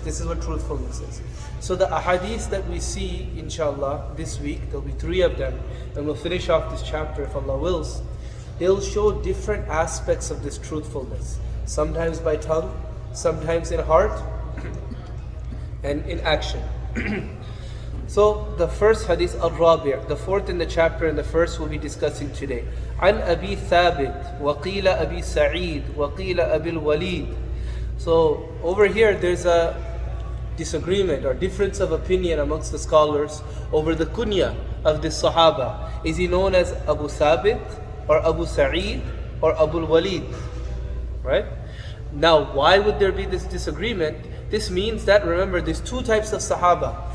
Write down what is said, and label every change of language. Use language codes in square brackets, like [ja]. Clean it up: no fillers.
[en] This is what truthfulness is. So the ahadith that we see, inshallah, this week, there'll be 3 of them, and we'll finish off this chapter if Allah wills. They'll show different aspects of this truthfulness. Sometimes by tongue, sometimes in heart, and in action. So the first hadith, al-Rabi', the 4th in the chapter and the first we'll be discussing today. [ar] عن أبي ثابت وقيل أبي سعيد وقيل أبي الوليد. [en] So over here there's a disagreement or difference of opinion amongst the scholars over the kunya of this Sahaba. Is he known as Abu Thabit or Abu Sa'id or Abu Walid? Right? Now, why would there be this disagreement? This means that, remember, there's 2 types of Sahaba.